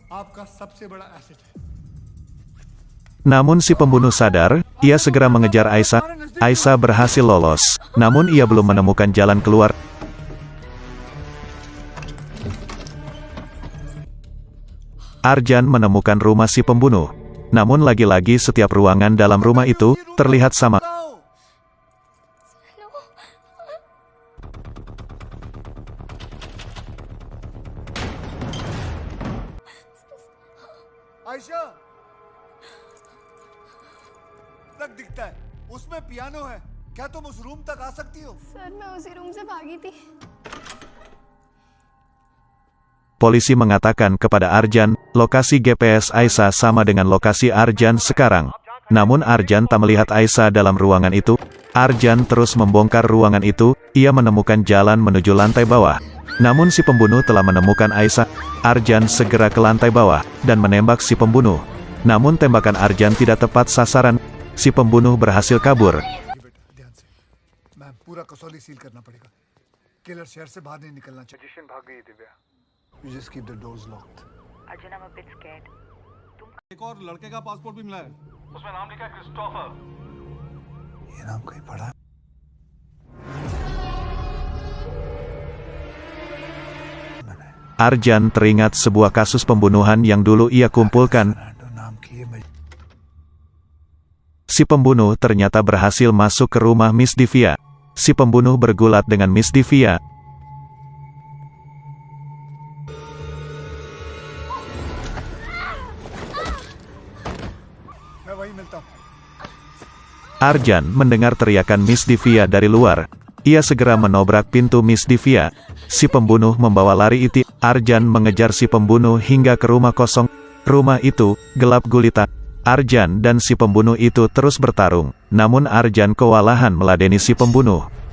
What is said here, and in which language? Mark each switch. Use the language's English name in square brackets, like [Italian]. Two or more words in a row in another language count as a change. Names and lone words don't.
[Indonesian] Namun si pembunuh sadar, ia segera mengejar Aisyah. Aisyah berhasil lolos, namun ia belum menemukan jalan keluar. Arjan menemukan rumah si pembunuh. Namun lagi-lagi setiap ruangan dalam rumah itu terlihat sama. [Hindi] आयशा तक दिखता है उसमें पियानो है क्या तुम उस रूम तक आ सकती हो सर मैं उसी रूम से भागी थी [Indonesian] Polisi mengatakan kepada Arjan, lokasi GPS Aisyah sama dengan lokasi Arjan sekarang. Namun Arjan tak melihat Aisyah dalam ruangan itu. Arjan terus membongkar ruangan itu, ia menemukan jalan menuju lantai bawah. Namun si pembunuh telah menemukan Aisyah. Arjan segera ke lantai bawah, dan menembak si pembunuh. Namun tembakan Arjan tidak tepat sasaran, si pembunuh berhasil kabur. [Hindi] ध्यान से मैम पूरा कसौली सील करना पड़ेगा किलर शहर से बाहर नहीं निकलना चाहिए जिशन भाग गई दिव्या [English] you just keep the doors locked अर्जुन I am a bit scared [Hindi] एक और लड़के का पासपोर्ट भी मिला है उसमें नाम लिखा है क्रिस्टोफर ये नाम कहीं पढ़ा है [Indonesian] Arjan teringat sebuah kasus pembunuhan yang dulu ia kumpulkan. [Hindi] फर्नांडो नाम की ये [Indonesian] Si pembunuh ternyata berhasil masuk ke rumah Miss Divya. Si pembunuh bergulat dengan Miss Divya. [Hindi] मैं वहीं मिलता हूँ [Indonesian] Arjan mendengar teriakan Miss Divya dari luar. Ia segera menobrak pintu Miss Divya. Si pembunuh membawa lari iti. Arjan mengejar si pembunuh hingga ke rumah kosong. Rumah itu gelap gulita. Arjan dan si pembunuh itu terus bertarung. Namun Arjan kewalahan meladeni si pembunuh.